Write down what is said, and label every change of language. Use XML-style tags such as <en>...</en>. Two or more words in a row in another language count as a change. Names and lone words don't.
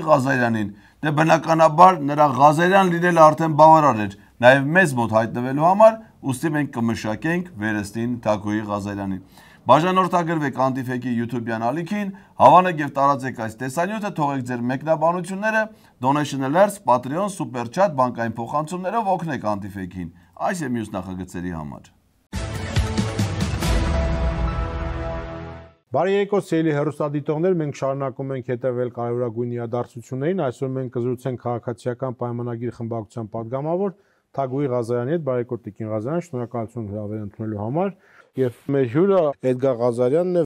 <hy>Ղազարյանին։ Դե բնականաբար նրա Ղազարյան լինելը արդեն բավարար էր, նաեւ մեզ մոտ հայտնվելու համար, ուստի մենք կմշակենք Վերեստին Թագուհի Ղազարյանին։ Բաժանորդագրվեք Անտիֆեքի YouTube-յան ալիքին, հավանեք եւ տարածեք այս տեսանյութը, թողեք ձեր մեկնաբանությունները, donation alerts, Patreon, super chat, բանկային փոխանցումներով օգնեք Անտիֆեքին, այս եւ մյուս նախագծերի համար։ Բարի եկեք սիրելի հեռուստադիտողներ, մենք շարունակում ենք հետևել կարևորագույն իրադարձություններին, այսօր մենք կզրուցենք քաղաքացիական պայմանագիր խմբակցության падգամավոր Թագուհի Ղազարյանի հետ, բարեկարգ Տիկին Ղազարյան, շնորհակալություն հրավեր ընդունելու համար։ Եվ մեր հյուրը Էդգար Ղազարյանն է։</hy>